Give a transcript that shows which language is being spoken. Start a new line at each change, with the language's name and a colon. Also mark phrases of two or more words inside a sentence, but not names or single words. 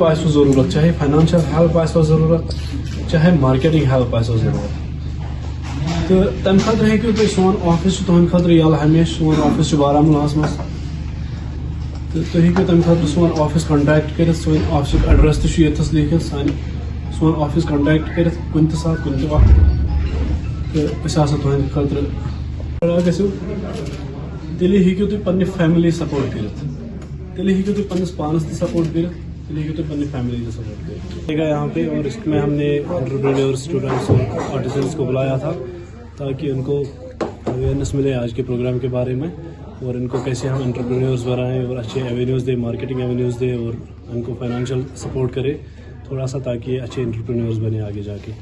Kashmiri: آسو ضرورت چاہے
English: financial help
Kashmiri: آسو ضرورت چاہے
English: marketing help
Kashmiri: آسو ضرورت تو تمہ خاطر ہیکو تھی سون آفس تہند خاطر یل ہمیشہ سون آفس بارہمولہ مز تو تھی ہیکو تمہ خاطر سون آفس کنٹیکٹ کرت سون آفس ایڈریس تہ یتھس لکھت سون آفس کنٹیکٹ کرت کن تہ سات کن تہ وقت تو اس تہند خاطر گھو تیلی ہیکو تھی پنہ فیملی سپورٹ کرت تیلی ہیکو تھی پنس پانس تہ سپورٹ کرت تیلی ہیکو تھی پنہ فیملی تہ سپورٹ کرت گا
Urdu: یہاں پہ اور اس میں ہم نے
English: entrepreneurs students
Urdu: اور آرٹیزنس کو بلایا تھا تاکہ ان کو اویئرنیس ملے آج کے پروگرام کے بارے میں اور ان کو کیسے ہم انٹرپرینیورس بنائیں اور اچھے ایونیوز دیں
English: marketing avenues
Urdu: دیں اور ان کو
English: financial support
Urdu: کرے تھوڑا سا تاکہ اچھے انٹرپرینیورس بنے آگے جا کے.